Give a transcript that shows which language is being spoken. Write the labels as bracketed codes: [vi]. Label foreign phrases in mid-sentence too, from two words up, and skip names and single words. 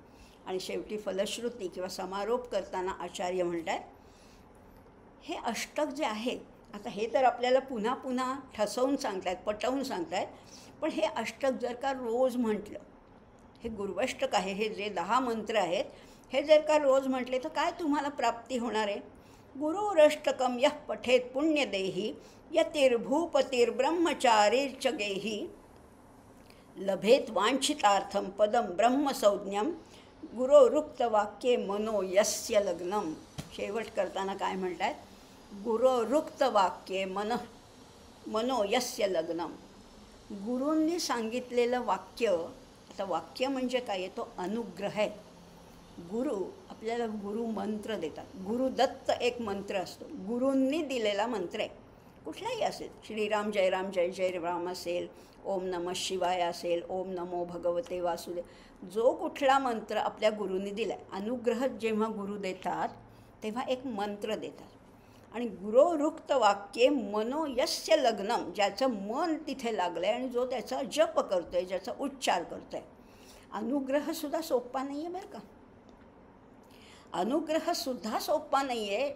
[mr] आणि शेवटी फलश्रुती किंवा समारोप करताना आचार्य म्हणतात, हे अष्टक जे आहे, आता हे तर आपल्याला पुन्हा पुन्हा ठसवून सांगतायत, पटवून सांगतायत, पण हे अष्टक जर का रोज म्हटलं, हे गुरुअष्टक आहे, हे जे 10 मंत्र आहेत, हे जर का रोज म्हटले तर काय तुम्हाला प्राप्ती होणार आहे. [sa] गुरुरष्टकम यः पठेत पुण्यदेही यतिर्भूपतिर्ब्रह्मचारीर्च गेही लभेत वांछितार्थम पदम ब्रह्मसंज्ञम गुरोरुक्तवाक्ये मनो यस्य लग्नम. [mr] शेवट करताना काय म्हणतात, [sa] गुरोरुक्तवाक्ये मनो यस्य लग्नम. [mr] गुरूंनी सांगितलेलं वाक्य, आता वाक्य म्हणजे काय आहे, तो अनुग्रह आहे. गुरु आपल्याला गुरु मंत्र देतात. गुरुदत्त एक मंत्र असतो, गुरूंनी दिलेला मंत्र आहे. कुठलाही असेल, [sa] श्रीराम जय राम जय जय राम [mr] असेल, [sa] ओम नमः शिवाय [mr] असेल, [sa] ओम नमो भगवते वासुदेव, [mr] जो कुठला मंत्र आपल्या गुरूंनी दिला आहे. अनुग्रह जेव्हा गुरु देतात तेव्हा एक मंत्र देतात. आणि [sa] गुरोरुक्त वाक्ये मनोयस्य लग्नम, [mr] ज्याचं मन तिथे लागलं आहे आणि जो त्याचा जप करतो आहे, ज्याचा उच्चार करतो आहे. अनुग्रहसुद्धा सोपा नाही आहे बरं का. अनुग्रहसुद्धा सोपा नाही आहे.